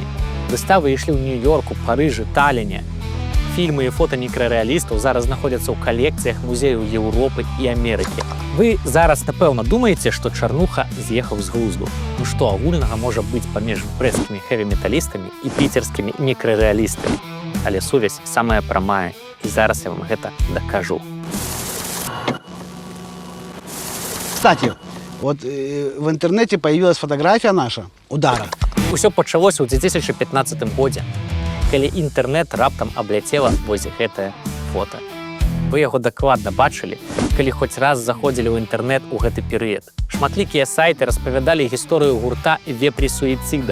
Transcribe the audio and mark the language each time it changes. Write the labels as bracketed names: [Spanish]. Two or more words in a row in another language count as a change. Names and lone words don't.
[Belarusian] Выставы ішлі ў Нью-Йорку, Парыжы, Таліне. Фільмы і фота некрарэалістаў зараз знаходзяцца ў калекцыях музеяў Еўропы і Амерыкі. Вы зараз, напэўна, думаеце, што Чарнуха з'ехаў з глузду. Ну што агульнага можа быць паміж брэсцкімі хэві-металістамі і піцерскімі некрарэалістамі? Але сувязь самая прамая, і зараз я вам гэта дакажу. [Russian] Кстати, вот в интернете появилась фотография наша, «Удара». [Belarusian] Усё пачалося ў 2015 годзе, калі інтэрнэт раптам абляцела вось гэтае фота. Вы яго дакладна бачылі, калі хоць раз заходзілі ў інтэрнэт у гэты перыяд. Шматлікія сайты распавядалі гісторыю гурта «Вепрі суіцыда».